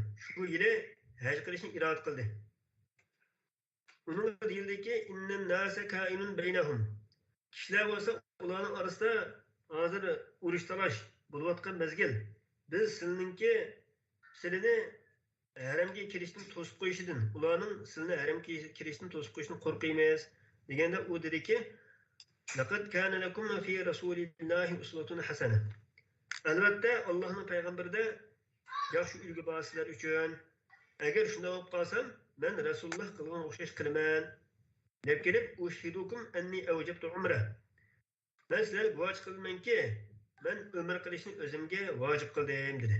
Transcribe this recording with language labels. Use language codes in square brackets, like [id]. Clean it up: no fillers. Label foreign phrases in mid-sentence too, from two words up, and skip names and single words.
[uz] Shu yili haj qilishni iroda qildi. Uning deyildiki [ar] إن الناس كائن بينهم. [uz] Kishilar bo'lsa ularning orasida hozir urush talash bo'layotgan mezgil. Biz sizlarni haramga kirishdan to'sib qo'yishidan, ularning sizni haramga kirishdan to'sib qo'yishdan qo'rqiymiz deganda u dediki [ar] لقد كان لكم في رسول الله أسوة حسنة. [uz] Albatta Allohning payg'ambarida yaxshi ulgu bor sizlar uchun. Agar shunday bo'lib qolsam, men Rasululloh qilgan o'xshash qilaman deb kelib, [ar] أشهدكم أني أوجبت عمرة. [uz] Men sizlarga guvoh qilmanki, men umr qilishni o'zimga vojib qildim dedi.